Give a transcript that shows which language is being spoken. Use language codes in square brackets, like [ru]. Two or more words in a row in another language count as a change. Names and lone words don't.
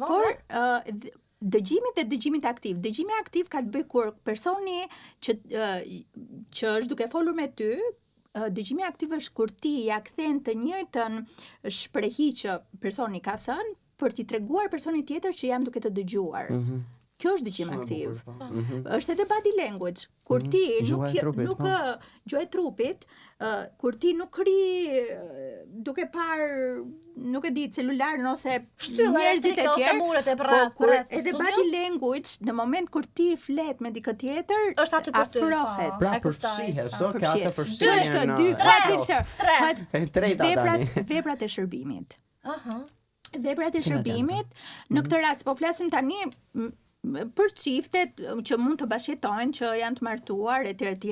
[sq] por dëgjimit dhe dëgjimit aktiv. Dëgjimi aktiv ka të bëj kur personi që është duke folur me ty, dëgjimi aktiv është kur ti ja kthen të njëjtën shprehi që personi ka thënë për t'i treguar personit tjetër që jam duke të dëgjuar. Kjo është dëgjim aktiv. Është edhe [en] body language, [sq] kur ti nuk gjuha e trupit, kur ti nuk ri duke par, nuk e di, celularin ose njerëzit e tjerë, edhe [en] body language [sq] në moment kur ti flet me dikë tjetër, është aty për ty. Afrohet. Pra përfshihesh, ka atë përfshirjen. Veprat e shërbimit. Veprat e shërbimit, në këtë rast po flasim tani për çiftet që mund të bashkëjetojnë, që janë të martuar etj.